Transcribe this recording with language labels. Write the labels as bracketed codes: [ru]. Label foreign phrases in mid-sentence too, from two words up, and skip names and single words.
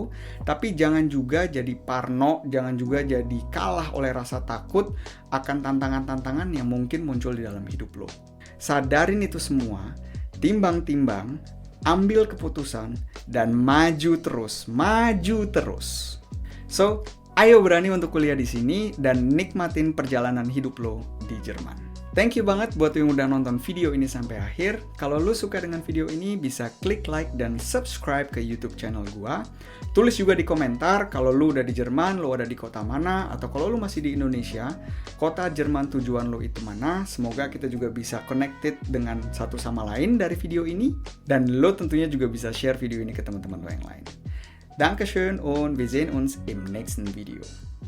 [id] Tapi jangan juga jadi parno, jangan juga jadi kalah oleh rasa takut akan tantangan-tantangan yang mungkin muncul di dalam hidup lo. Sadarin itu semua, timbang-timbang, ambil keputusan, dan maju terus. So, ayo berani untuk kuliah di sini dan nikmatin perjalanan hidup lo di Jerman. [en] Thank you [id] banget buat yang udah nonton video ini sampai akhir. Kalau lo suka dengan video ini, bisa klik like dan subscribe ke YouTube channel gua. Tulis juga di komentar kalau lo udah di Jerman, lo ada di kota mana, atau kalau lo masih di Indonesia, kota Jerman tujuan lo itu mana. Semoga kita juga bisa connected dengan satu sama lain dari video ini, dan lo tentunya juga bisa share video ini ke teman-teman lo yang lain. [de] Dankeschön und wir sehen uns im nächsten Video.